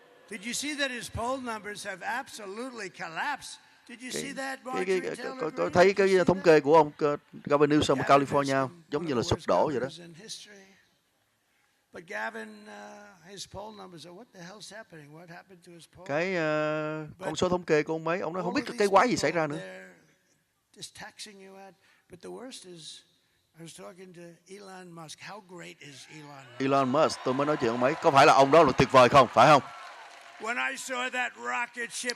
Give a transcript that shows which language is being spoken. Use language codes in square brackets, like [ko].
[en] Did you see that his poll numbers have absolutely collapsed? Did you see that? [vi] Có thấy cái thống kê của ông Gavin Newsom ở California giống như là sụp đổ vậy đó. [en] But Gavin, his poll numbers are what the hell's happening? What happened to his poll? [vi] Cái con số thống kê của ông ấy, ông nói không biết cái quái gì xảy ra nữa. [en] Just taxing you out. But the worst is, I was talking to Elon Musk. How great is Elon Musk? [vi] Elon Musk, tôi mới nói chuyện ông ấy. Có phải là ông đó là tuyệt vời không? Phải không? [en] When I saw that rocket ship